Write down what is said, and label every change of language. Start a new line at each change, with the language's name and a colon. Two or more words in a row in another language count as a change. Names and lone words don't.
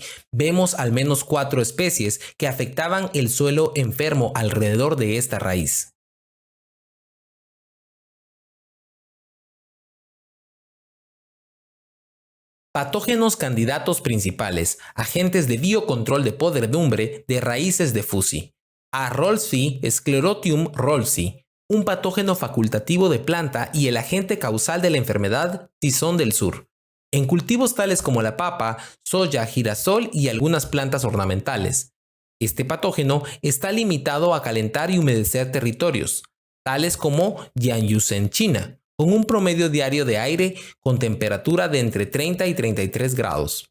Spanish: Vemos al menos 4 especies que afectaban el suelo enfermo alrededor de esta raíz. Patógenos candidatos principales, agentes de biocontrol de podredumbre de raíces de Fusi. A. rolfsi, Sclerotium rolfsi, un patógeno facultativo de planta y el agente causal de la enfermedad tizón del sur, en cultivos tales como la papa, soya, girasol y algunas plantas ornamentales. Este patógeno está limitado a calentar y humedecer territorios, tales como Jiangsu, China, con un promedio diario de aire con temperatura de entre 30 y 33 grados.